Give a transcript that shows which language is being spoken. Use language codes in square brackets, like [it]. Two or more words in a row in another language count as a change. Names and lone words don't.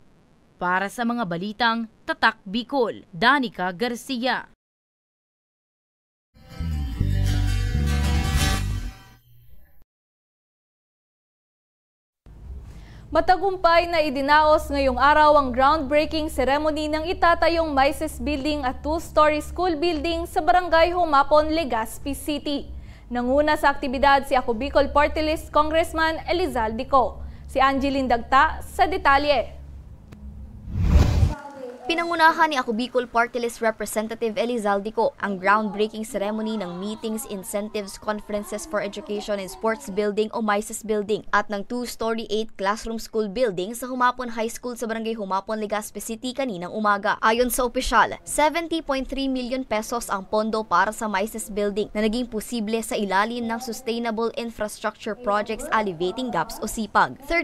[tl] Para sa mga balitang Tatak Bicol, Danica Garcia. Matagumpay na idinaos ngayong araw ang [en] groundbreaking ceremony [tl] ng itatayong Mises Building at [en] 2-story school building [tl] sa Barangay Humapon, Legazpi City. Nanguna sa aktibidad si Ako Bicol Party List Congressman Elizalde Co. Si Angeline Dagta sa detalye. Pinangunahan ni Ako Bicol Party List Representative Elizalde Co ang [en] groundbreaking ceremony [tl] ng Meetings, Incentives, Conferences for Education and Sports Building o Mises Building at ng [en] 2-story 8-classroom school building [tl] sa Humapon High School sa Barangay Humapon, Legazpi City kaninang umaga. Ayon sa opisyal, 70.3 million pesos ang pondo para sa Mises Building na naging posible sa ilalim ng Sustainable Infrastructure Projects Alleviating Gaps o SIPAG.